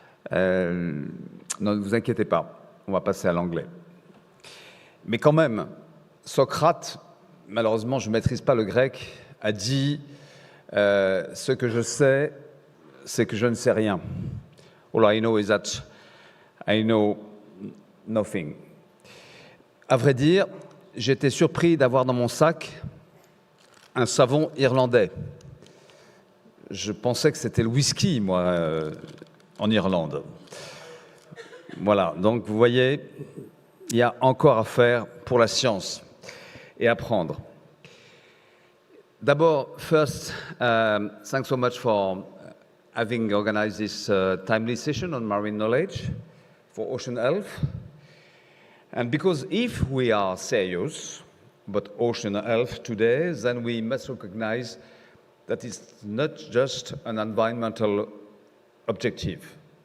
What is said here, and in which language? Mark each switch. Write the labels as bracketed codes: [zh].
[fr] Ne vous inquiétez pas, on va passer à l'anglais. Mais quand même, Socrate, malheureusement je ne maîtrise pas le grec, a dit ce que je sais, c'est que je ne sais rien. [en] All I know is that I know nothing. [fr] À vrai dire, j'étais surpris d'avoir dans mon sac un savon irlandais. Je pensais que c'était le whisky, moi, en Irlande. Voilà, donc vous voyez, il y a encore à faire pour la science et apprendre. D'abord, [en] first, thanks so much for having organized this timely session on marine knowledge for ocean health. And because if we are serious about ocean health today, then we must recognize that it's not just an environmental objective.